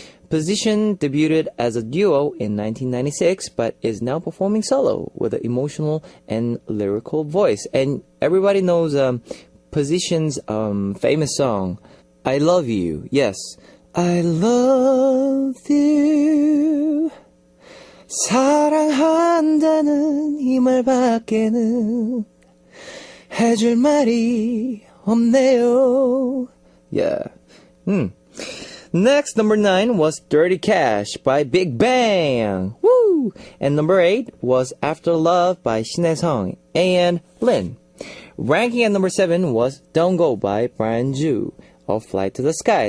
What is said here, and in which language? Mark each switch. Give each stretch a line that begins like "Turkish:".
English: Position debuted as a duo in 1996, but is now performing solo with an emotional and lyrical voice. And everybody knows Position's famous song, I Love You, yes. I love you.
Korean: 사랑한다는 이 말밖에는 해줄 말이 없네요.
English: Yeah. Next, number 9 was Dirty Cash by Big Bang. Woo! And number 8 was After Love by Shin Hye-sung and Lin. Ranking at number 7 was Don't Go by Brian Joo of Flight to the Sky.